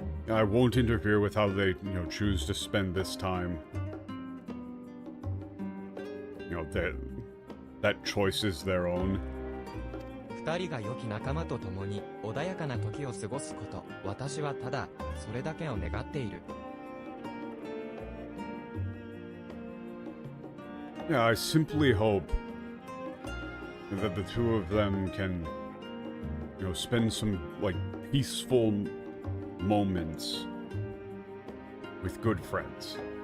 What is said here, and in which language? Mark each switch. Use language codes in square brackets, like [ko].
[en] I won't interfere with how they, choose to spend this time. That choice is their own. [ja] 二人が良き仲間と共に穏やかな時を過ごすこと、私はただそれだけを願っている。 [en] Yeah, I simply hope that the two of them can, spend some, peaceful moments with good friends.